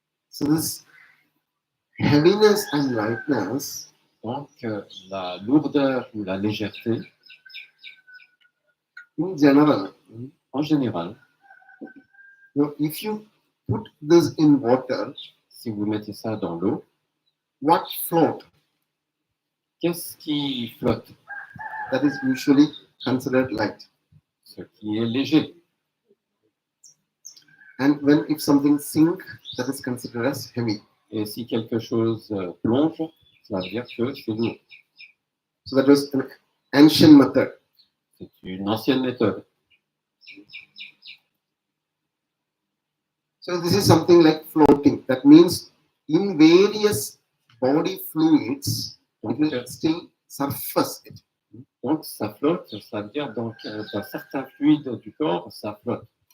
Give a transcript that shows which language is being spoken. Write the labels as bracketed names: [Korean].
[English] So this heaviness and lightness [French] Donc, la lourdeur ou la légèreté, [English] in general, [French] en général, [English] if you put this in water, [French] si vous mettez ça dans l'eau, [English] what float? [French] qu'est-ce qui flotte? [English] That is usually considered light. [French] Ce qui est léger. [English] And if something sink, that is considered as heavy. [French] Et si quelque chose plonge, ça veut dire que c'est lourd. [English] So that was an ancient method. [French] C'est une ancienne méthode. [English] So this is something like floating. That means in various body fluids, it will still surface it. [French] Donc, ça flotte, ça veut dire donc, dans certains fluides du corps, ça flotte.